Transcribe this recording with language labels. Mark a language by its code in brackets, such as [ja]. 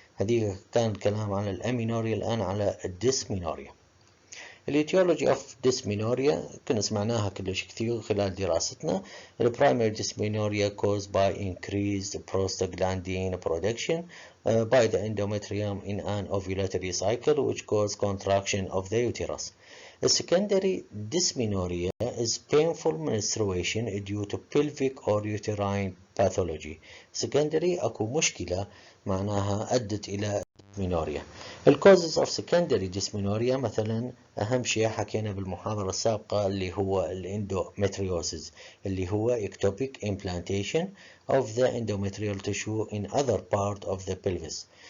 [ar] هذه كان كلام عن الأمينوريا، الآن على الديسمينوريا. الاتيولوجي اوف ديسمينوريا كنا سمعناها كلش كثير خلال دراستنا. [en] البرايمري dysmenorrhea caused by increased prostaglandin production by the endometrium in an ovulatory cycle which cause contraction of the uterus. The secondary dysmenorrhea is painful menstruation due to pelvic or uterine pathology. [ar] secondary اكو مشكلة معناها أدت إلى dysmenorrhea. [en] الكوزز of secondary dysmenorrhea [ar] مثلا أهم شيء حكينا بالمحاضرة السابقة اللي هو [en] الاندومتريوسيس، اللي هو ectopic implantation of the endometrial tissue in other part of the pelvis.